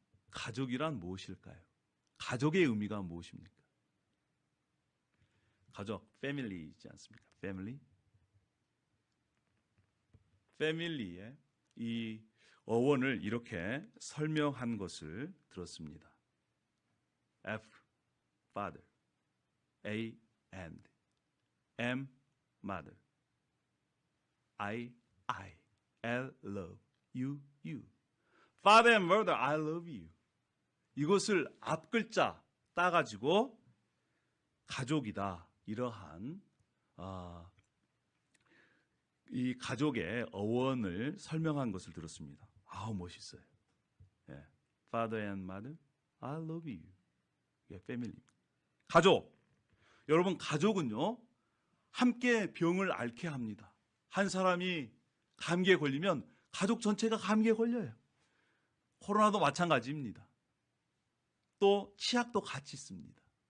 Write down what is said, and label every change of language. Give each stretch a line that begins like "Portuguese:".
Korean: 가족이란 무엇일까요? 가족의 의미가 무엇입니까? 가족, 패밀리이지 않습니까? 패밀리? 패밀리의 이 어원을 이렇게 설명한 것을 들었습니다.
English: F, father, A, and, M, mother, I, L, love, you. Father and mother, I love you.
Korean: 이것을 앞글자 따가지고 가족이다. 이러한 이 가족의 어원을 설명한 것을 들었습니다. 아우, 멋있어요. 예.
English: Father and mother, I love you.
Korean: 이게 패밀리. 가족. 여러분, 가족은요, 함께 병을 앓게 합니다. 한 사람이 감기에 걸리면 가족 전체가 감기에 걸려요. 코로나도 마찬가지입니다. 또 치약도 같이 씁니다.